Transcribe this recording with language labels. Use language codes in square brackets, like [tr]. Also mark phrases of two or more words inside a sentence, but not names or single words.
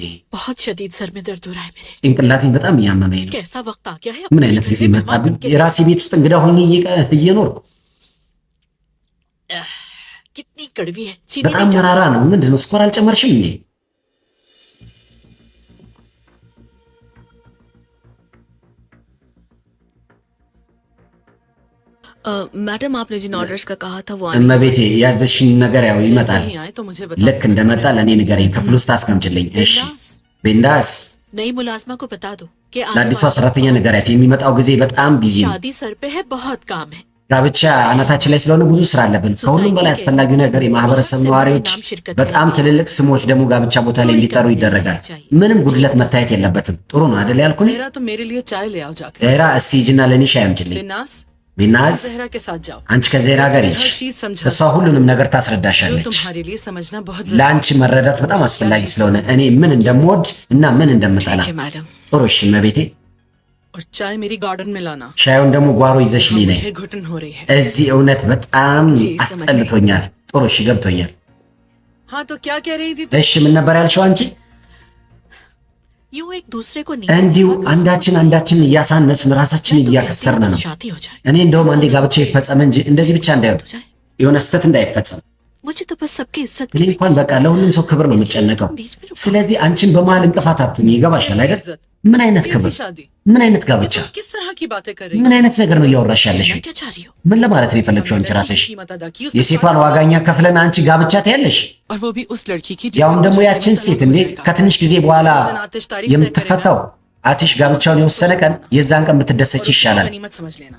[ur] बहुत शदीद सर में दर्द हो रहा है मेरे। [am] ጭንቅላቴን በጣም እያመመኝ ነው። [ur] कैसा वक्त आ गया है? [am] ምን አይነት ጊዜ መጣብኝ? የራሴ ቤት ውስጥ እንግዳ ሆኜ እየኖርኩ [ur] कितनी कड़वी है। चीनी [am] በጣም [ur] नहीं [am] መራራ ነው። ምንድን ነው ስኳር አልጨመርሽም እንዴ? [ur] मैडम आपने जिन ऑर्डर्स का कहा था वो आने [am] እመቤቴ ያዘሽኝ ነገር ያው [ur] जैसे [am] ይመጣል። [ur] ही आए तो मुझे [am] ልክ [ur] बता। [am] እንደመጣ ለእኔ ንገረኝ። ክፍል ውስጥ አስቀምጭልኝ። እሺ [ur] बिंदास। [am] ቤንዳስ [ur] नई मुलाजमा को बता दो कि आने [am] ለአዲሷ [ur] वाला [am] ሰራተኛ ንገሪያት የሚመጣው ጊዜ በጣም ቢዚ ነው። [ur] शादी सर पे है, बहुत काम है। [am] ጋብቻ አናታችን ላይ ስለሆነ ብዙ ስራ አለብን። ከሁሉም በላይ አስፈላጊው ነገር የማህበረሰብ ነዋሪዎች በጣም ትልልቅ ስሞች ደግሞ ጋብቻ ቦታ ላይ እንዲጠሩ ይደረጋል። ምንም ጉድለት መታየት የለበትም። ጥሩ ነው አይደል ያልኩኝ? [ur] जहरा तो मेरे लिए चाय ले आओ जाकर [am] ዜራ እስቲ ሂጂና ለኔ ሻይ አምጪልኝ። [ur] बिनास [am] ቢናዝ [ur] जहरा के साथ जाओ [am] አንቺ ከዜራ ጋር ሂጂ። [ur] हर चीज समझा [am] እሷ ሁሉንም ነገር [ur] जो [am] ታስረዳሻለች። [ur] तुम्हारे लिए समझना बहुत जरूरी [am] ለአንቺ መረዳት በጣም አስፈላጊ ስለሆነ እኔ ምን እንደምወድ እና ምን እንደምጠላ። [ur] ठीक है मैडम। [am] ጥሩ እሺ እመቤቴ። [ur] और चाय मेरी गार्डन में लाना [am] ሻዩን ደግሞ ጓሮ ይዘሽልኝ ነይ። [ur] मुझे घुटन हो रही है [am] እዚህ እውነት በጣም [ur] जी, समझ [am] አስጠልቶኛል። ጥሩ እሺ ገብቶኛል። [ur] हाँ तो क्या कह रही थी [am] እሺ ምን ነበር ያልሽው አንቺ? [ur] यूं एक दूसरे को [am] እንዲሁ አንዳችን እያሳነስን ራሳችን እያከሰርን ነው። [ur] शादी हो जाए [am] እኔ እንደውም አንዴ ጋብቻ ይፈጸም እንጂ እንደዚህ ብቻ እንዳይወጡ የሆነ ስህተት እንዳይፈጸም። [ur] मुझे तो बस सबकी इज्जत [am] እኔ እንኳን በቃ ለሁሉም ሰው ክብር ነው የምጨነቀው። ስለዚህ አንቺን በመሀል እንቅፋት አትሁኝ። ይገባሻል አይደል? ምን አይነት ክብር፣ [ur] शादी [am] ምን አይነት ጋብቻ፣ [ur] किस तरह की बातें कर रही [am] ምን አይነት ነገር ነው እያወራሽ ያለሽ? [ur] क्या चाह रही हो? [am] ምን ለማለት ነው የፈለግሽው አንቺ ራስሽ? [ur] कीमत अदा की [am] የሴቷን ዋጋኛ ከፍለን አንቺ ጋብቻ ትያለሽ? [ur] और वो भी उस लड़की की [am] ያውም ደግሞ ያችን ሴት እንዴ ከትንሽ ጊዜ በኋላ የምትፈታው አትሽ ጋብቻውን የወሰነ ቀን የዛን ቀን ብትደሰች ይሻላል። [ur] गनीमत समझ लेना